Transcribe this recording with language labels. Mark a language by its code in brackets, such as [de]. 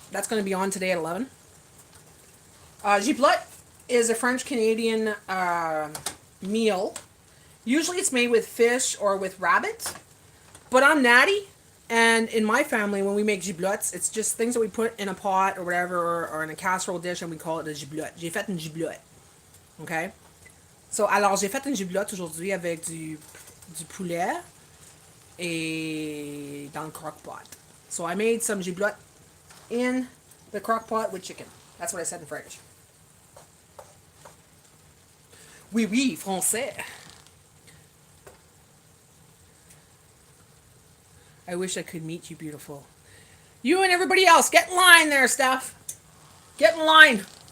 [en] That's going to be on today at 11. Giblette is a French-Canadian meal. Usually it's made with fish or with rabbit. But I'm Natty. And in my family, when we make giblettes, it's just things that we put in a pot or whatever, or in a casserole dish, and we call it a giblette. [fr] J'ai fait une giblette. Okay? So, alors, j'ai fait une giblotte aujourd'hui avec du poulet et dans le crock-pot. [en] So I made some giblotte in the crock pot with chicken. That's what I said in French. [fr] Oui, oui, français. [en] I wish I could meet you, beautiful. You and everybody else, get in line there, Steph. Get in line.